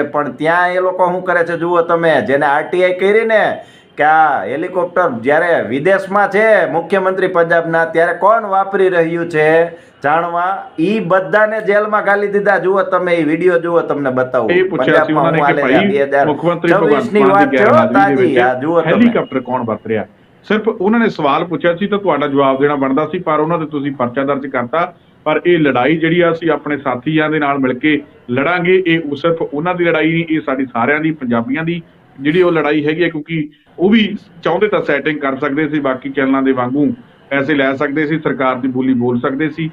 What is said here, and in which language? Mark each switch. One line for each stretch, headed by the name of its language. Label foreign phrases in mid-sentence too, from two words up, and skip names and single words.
Gujarati: પણ ત્યાં એ લોકો શું કરે છે જુઓ તમે, જેને આરટીઆઈ કરી ને કે આ હેલિકોપ્ટર જ્યારે વિદેશમાં છે મુખ્યમંત્રી પંજાબના, ત્યારે કોણ વાપરી રહ્યું છે જાણવા, ઈ બધાને જેલમાં ઘાલી દીધા। જુઓ તમે એ વિડીયો જુઓ, તમને બતાવું। પંજાબમાં હું હાલે 2024 ની વાત છે તાજી, આ જુઓ તમે।
Punjabi: ਹੈਲੀਕਾਪਟਰ ਕੌਣ ਵਰਤ ਰਿਹਾ? ਸਿਰਫ ਉਹਨਾਂ ਨੇ ਸਵਾਲ ਪੁੱਛਿਆ ਸੀ ਤਾਂ ਤੁਹਾਡਾ ਜਵਾਬ ਦੇਣਾ ਬਣਦਾ ਸੀ, ਪਰ ਉਹਨਾਂ ਤੇ ਤੁਸੀਂ ਪਰਚਾ ਦਰਜ ਕਰਤਾ। ਪਰ ਇਹ ਲੜਾਈ ਜਿਹੜੀ ਆ ਅਸੀਂ ਆਪਣੇ ਸਾਥੀਆਂ ਦੇ ਨਾਲ ਮਿਲ ਕੇ ਲੜਾਂਗੇ। ਇਹ ਸਿਰਫ ਉਹਨਾਂ ਦੀ ਲੜਾਈ ਨਹੀਂ, ਇਹ ਸਾਡੀ ਸਾਰਿਆਂ ਦੀ, ਪੰਜਾਬੀਆਂ ਦੀ ਜਿਹੜੀ ਉਹ ਲੜਾਈ ਹੈਗੀ ਹੈ। ਕਿਉਂਕਿ ਉਹ ਵੀ ਚਾਹੁੰਦੇ ਤਾਂ ਸੈਟਿੰਗ ਕਰ ਸਕਦੇ ਸੀ, ਬਾਕੀ ਚੈਨਲਾਂ ਦੇ ਵਾਂਗੂ ਪੈਸੇ ਲੈ ਸਕਦੇ ਸੀ, ਸਰਕਾਰ ਦੀ ਬੋਲੀ ਬੋਲ ਸਕਦੇ ਸੀ।